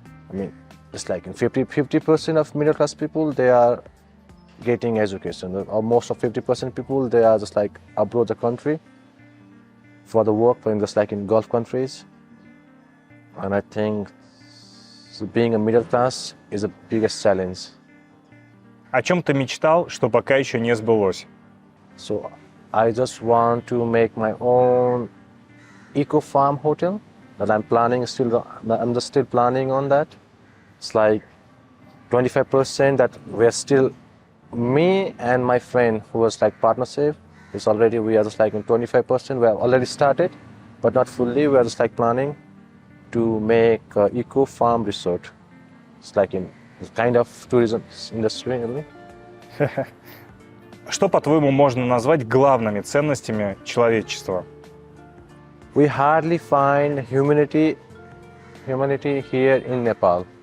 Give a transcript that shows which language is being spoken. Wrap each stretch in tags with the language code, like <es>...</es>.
<en>I mean, it's like in 50% of middle class people, they are getting education. Or most of 50% people, they are just like abroad the country for the work, just like in Gulf countries. And I think being a middle class is the biggest challenge.</en> <ru>О чем ты мечтал, что пока еще не сбылось?</ru> <en>So I just want to make my own eco-farm hotel that I'm just still planning on that. It's like 25% that we're still, me and my friend who was like partnership, we are just like in 25%, we have already started, but not fully, we are just like planning to make an eco-farm resort. It's like in kind of tourism industry, really.</en> <ru>Что, по-твоему, можно назвать главными ценностями человечества?</ru> <en>We hardly find humanity here in Nepal.</en>